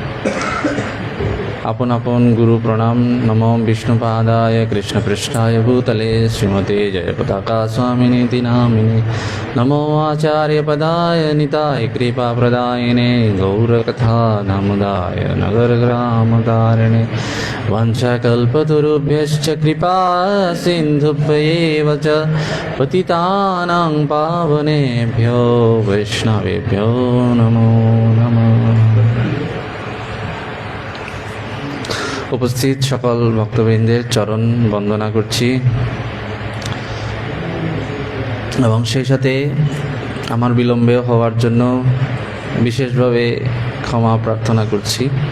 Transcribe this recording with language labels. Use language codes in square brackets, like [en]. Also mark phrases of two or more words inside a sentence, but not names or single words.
[bn] আপন আপন গুরু প্রণাম। [sa] নমো বিষ্ণুপাদায় কৃষ্ণপৃষ্ঠায় ভূতলে শ্রীমতে জয়পতাকা স্বামিনীতি নামিনে। নমো আচার্যপদায় নিতায় কৃপাপ্রদায়িনে গৌরকথা নামদায় নগরগ্রামতারিণে। वंशकल्पतरुभ्यश्च कृपा सिन्धुभ्येव च पतितानां पावनेभ्यो वैष्णवेभ्यो नमो नमः। [bn] উপস্থিত সকল ভক্তবৃন্দের চরণ বন্দনা করছি এবং সেই সাথে আমার বিলম্বে হওয়ার জন্য বিশেষভাবে ক্ষমা প্রার্থনা করছি।